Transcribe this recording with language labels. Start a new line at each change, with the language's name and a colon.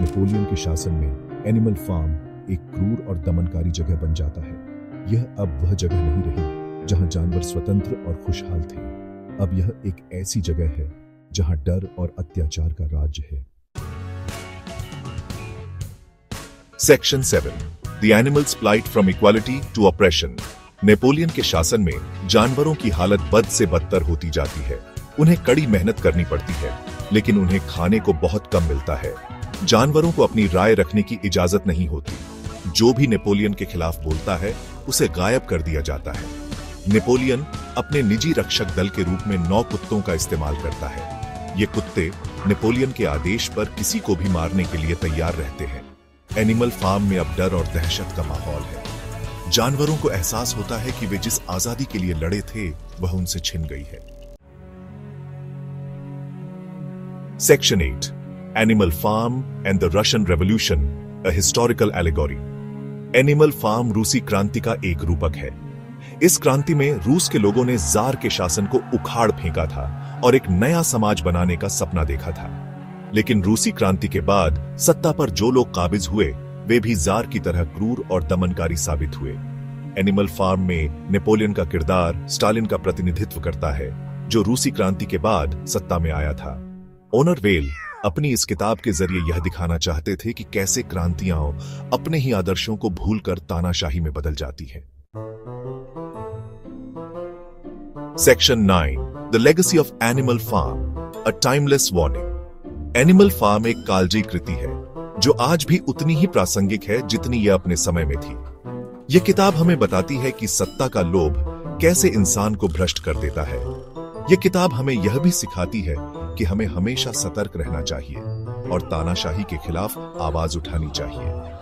Hindi: Napoleon के शासन में एनिमल फार्म एक क्रूर और दमनकारी जगह बन जाता है। यह अब वह जगह नहीं रही जहां जानवर स्वतंत्र और खुशहाल थे। अब यह एक ऐसी जगह है जहां डर और अत्याचार का राज्य है।
English: Section 7 The Animals' Plight from Equality to Oppression.
Hindi: Napoleon के शासन में जानवरों की हालत बद से बदतर होती जाती है। उन्हें कड़ी मेहनत करनी पड़ती है, लेकिन उन्हें खाने को बहुत कम मिलता है। जानवरों को अपनी राय रखने की इजाजत नहीं होती। जो भी नेपोलियन के खिलाफ बोलता है, उसे गायब कर दिया जाता है। नेपोलियन अपने निजी रक्षक दल के रूप में 9 कुत्तों का इस्तेमाल करता है। ये कुत्ते नेपोलियन के आदेश पर किसी को भी मारने के लिए तैयार रहते हैं। एनिमल फार्म में अब डर और दहशत का माहौल है। जानवरों को एहसास होता है कि वे जिस आजादी के लिए लड़े थे, वह उनसे छिन गई है।
English: Section 8 Animal Farm and the Russian Revolution, a Historical Allegory.
Hindi: Animal farm रूसी क्रांति का एक रूपक है। इस क्रांति में रूस के लोगों ने जार के शासन को उखाड़ फेंका था और एक नया समाज बनाने का सपना देखा था। लेकिन रूसी क्रांति के बाद सत्ता पर जो लोग काबिज हुए, वे भी जार की तरह क्रूर और दमनकारी साबित हुए। एनिमल फार्म में नेपोलियन का किरदार स्टालिन का प्रतिनिधित्व करता है, जो रूसी क्रांति के बाद सत्ता में आया था। ओनर वेल अपनी इस किताब के जरिए यह दिखाना चाहते थे कि कैसे क्रांतियां अपने ही आदर्शों को भूलकर तानाशाही में बदल जाती है।
English: Section 9 The Legacy of Animal Farm, a Timeless Warning.
Hindi: Animal farm एक कालजयी कृति है जो आज भी उतनी ही प्रासंगिक है जितनी यह अपने समय में थी। यह किताब हमें बताती है कि सत्ता का लोभ कैसे इंसान को भ्रष्ट कर देता है। यह किताब हमें यह भी सिखाती है कि हमें हमेशा सतर्क रहना चाहिए और तानाशाही के खिलाफ आवाज उठानी चाहिए।